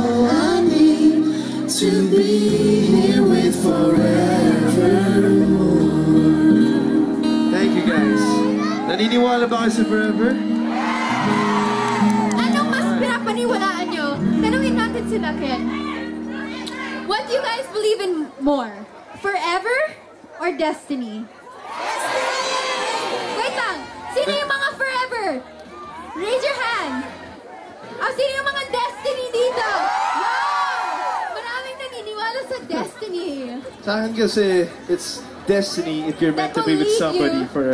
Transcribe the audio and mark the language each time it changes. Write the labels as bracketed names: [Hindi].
[English] I need to be here with forevermore. Thank you guys. [Filipino] Naniniwala ba kayo sa Forever? Anong mas pinapaniwalaan nyo? Tanungin natin sila, Ken. [English] What do you guys believe in more? Forever or destiny? [Filipino] Wait lang! Sino yung mga forever? [English] Raise your hand! [Filipino] Sino yung mga destiny dito? Wow! Maraming naniniwala sa destiny. Sa akin kasi, [English] it's destiny if you're meant to be with somebody forever.